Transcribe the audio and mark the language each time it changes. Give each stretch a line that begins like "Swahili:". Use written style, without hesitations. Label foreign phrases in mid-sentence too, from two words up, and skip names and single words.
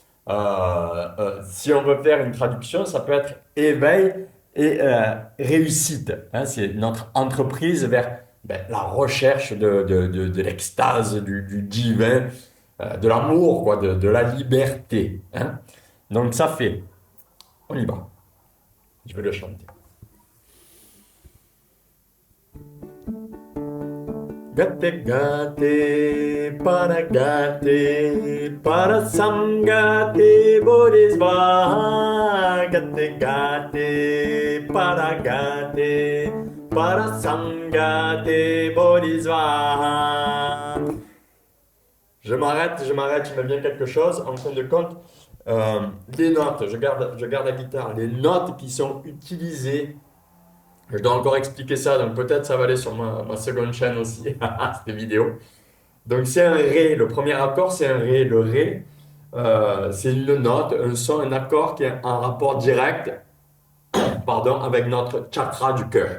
French: Si on veut faire une traduction, ça peut être éveil et réussite. Hein, c'est notre entreprise vers la recherche de l'extase, du divin, de l'amour, quoi, de la liberté. Hein. Donc ça fait. On y va. Je vais le chanter.
Sanskrit: Gate, para samgate, bodhisvaha. Gate, para samgate, bodhisvaha.
French: Je m'arrête, il me vient quelque chose. En fin de compte, les notes, je garde la guitare, les notes qui sont utilisées. Je dois encore expliquer ça, donc peut-être ça va aller sur ma seconde chaîne aussi, cette vidéo. Donc c'est un Ré, le premier accord c'est un Ré. Le Ré, c'est une note, un son, un accord qui est en rapport direct pardon, avec notre chakra du cœur.